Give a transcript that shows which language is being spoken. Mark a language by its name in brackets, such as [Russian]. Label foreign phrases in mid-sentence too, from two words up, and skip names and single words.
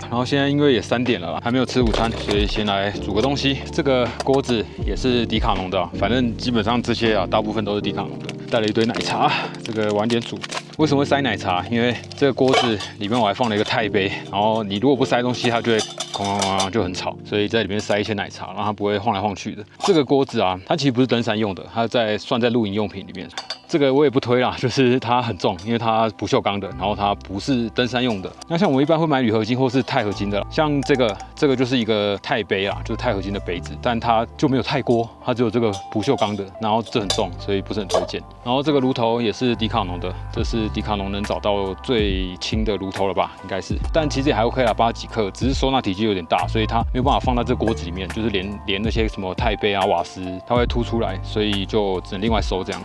[Chinese] 然後現在因為也3點了啦，還沒有吃午餐，所以先來煮個東西。這個鍋子也是迪卡儂的，反正基本上這些啊，大部分都是迪卡儂的。帶了一堆奶茶，這個晚點煮。為什麼會塞奶茶？因為這個鍋子裡面我還放了一個鈦杯，然後你如果不塞東西，它就會哐哐哐就很吵，所以在裡面塞一些奶茶，讓它不會晃來晃去的。這個鍋子啊，它其實不是登山用的，它算在露營用品裡面。這個我也不推啦，就是它很重，因為它不鏽鋼的，然後它不是登山用的。那像我們一般會買鋁合金或是鈦合金的，像這個就是一個鈦杯啦，就是鈦合金的杯子，但它就沒有鈦鍋，它只有這個不鏽鋼的，然後這很重，所以不是很推薦。然後這個爐頭也是迪卡儂的，這是迪卡儂能找到最輕的爐頭了吧，應該是，但其實也還 OK 啦，80幾克，只是收納體積有點大，所以它沒有辦法放在這個鍋子裡面，就是連那些什麼鈦杯啊、瓦斯，它會凸出來，所以就只能另外收這樣。